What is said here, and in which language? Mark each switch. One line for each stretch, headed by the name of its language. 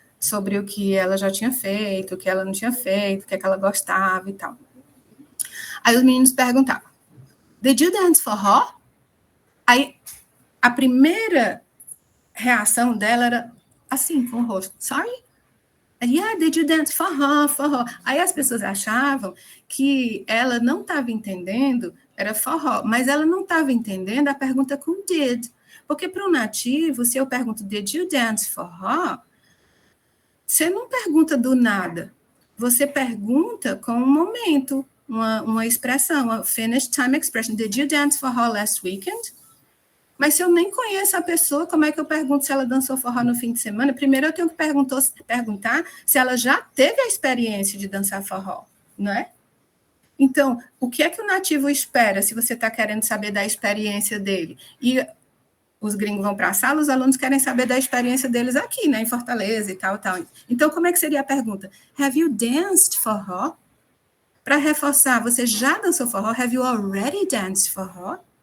Portuguese: Sobre o que ela já tinha feito, o que ela não tinha feito, o que é que ela gostava e tal. Aí os meninos perguntavam,
English: Did you dance for her?
Portuguese: Aí a primeira reação dela era assim, com o rosto.
English: Sorry? Yeah, did you dance for her, for her?
Portuguese: Aí as pessoas achavam que ela não estava entendendo, era for her, mas ela não estava entendendo a pergunta com did. Porque para um nativo, se eu pergunto,
English: did you dance for her?
Portuguese: Você não pergunta do nada. Você pergunta com um momento, uma expressão, uma finished time expression.
English: Did you dance for her last weekend?
Portuguese: Mas se eu nem conheço a pessoa, como é que eu pergunto se ela dançou forró no fim de semana? Primeiro eu tenho que perguntar se ela já teve a experiência de dançar forró, não é? Então, o que é que o nativo espera se você está querendo saber da experiência dele? E os gringos vão para a sala, os alunos querem saber da experiência deles aqui, né, em Fortaleza e tal, tal. Então, como é que seria a pergunta?
English: Have you danced forró?
Portuguese: Para reforçar, você já dançou forró?
English: Have you already danced forró?